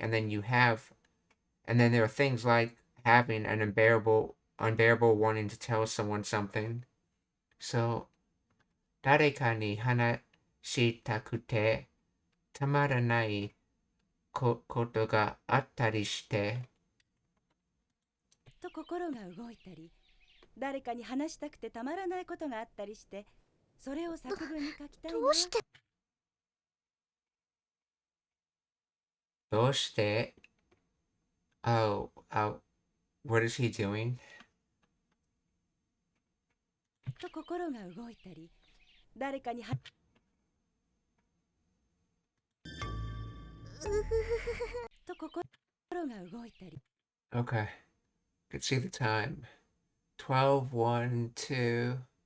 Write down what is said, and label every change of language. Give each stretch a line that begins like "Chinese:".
English: And then there are things like having an unbearable wanting to tell someone something.
Japanese: So, 誰かに話したくてたまらないことがあったりして。と心が動いたり、誰かに話したくてたまらないことがあったりして、それを作文に書きたいな。どうして
English: Oh, what is he doing?
Japanese: と心が動いたり、誰かにと心が動いたり。
English: Okay. Could see the time. 12, 1, 2.